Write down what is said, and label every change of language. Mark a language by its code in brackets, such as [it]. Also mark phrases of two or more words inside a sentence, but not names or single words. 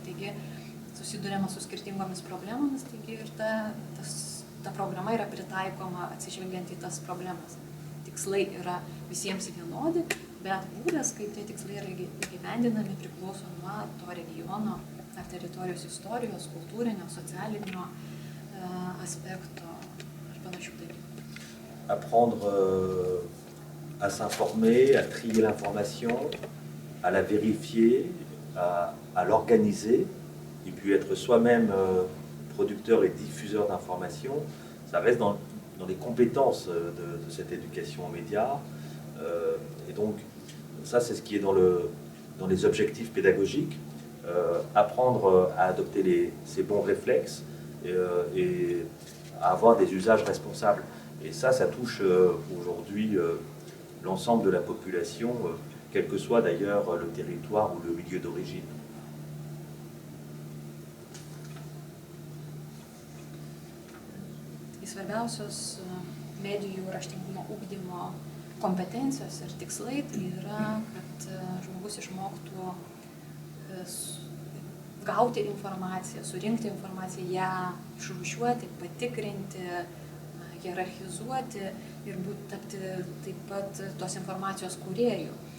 [lt] Taigi susiduriama su skirtingomis problemomis, taigi ir ta programa yra pritaikoma atsižvelgiant į tas problemas. Tikslai yra visiems vienodi, bet būdas, kaip tie tikslai yra įgyvendinami, priklauso nuo to regiono ar teritorijos istorijos, kultūrinio, socialinio aspekto ar panašių dalykų. [fr] Apprendre à s'informer, à trier l'information, à la vérifier, à l'organiser, et puis être soi-même producteur et diffuseur d'informations, ça reste dans les compétences de cette éducation aux médias. Et donc, ça, c'est ce qui est dans les objectifs pédagogiques. Apprendre à adopter ces bons réflexes et à avoir des usages responsables. Et ça touche aujourd'hui l'ensemble de la population, quel que soit d'ailleurs le territoire ou le milieu d'origine. [lt] Svarbiausios medijų raštingumo ugdymo kompetencijos ir tikslai tai yra, kad žmogus išmoktų gauti informaciją, surinkti informaciją, ją išrūšiuoti, patikrinti, hierarchizuoti ir tapti taip pat tos informacijos kūrėjų.